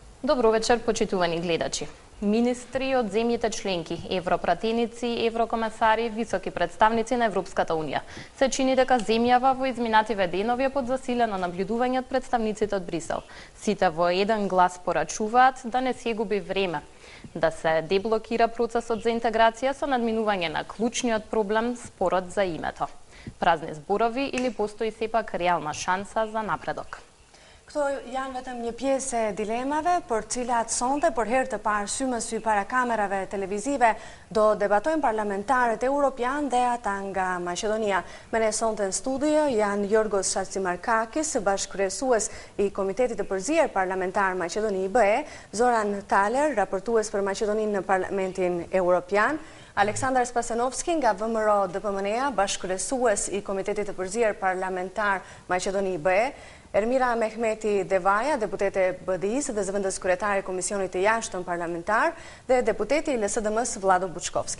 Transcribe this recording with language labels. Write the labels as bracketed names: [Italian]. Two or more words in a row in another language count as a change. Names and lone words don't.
[Macedonian] Добро вечер, почитувани гледачи. Министри од земјите членки, европратеници, еврокомесари, високи представници на Европската Унија се чини дека земјава во изминативе денови е под засилено наблюдување од представниците од Брисел. Сите во еден глас порачуваат да не се губи време, да се деблокира процесот за интеграција со надминување на клучниот проблем, спорот за името. Празни зборови или постои сепак реална шанса за напредок? [Albanian] Këto janë vetëm një pjesë e dilemave për cilat sonte për herë të parë sy më sy para kamerave televizive do debatojnë parlamentarët europian dhe ata nga Maqedonia. Me ne sonte në studio janë Jorgos Chacimarkakis, bashkëkryesues i Komitetit të Përzier Parlamentar Maqedoni BE, Zoran Thaler, raportues për Maqedoninë në Parlamentin Europian, Aleksandar Spasenovski nga VMRO DPMNE-a, bashkëkryesues i Komitetit të Përzier Parlamentar Maqedoni BE, Ermira Mehmeti Devaja, deputete BDI-s dhe zëvendës kryetare e Komisionit të Jashtëm Parlamentar dhe deputeti i LSDM-s Vlado Buçkovski.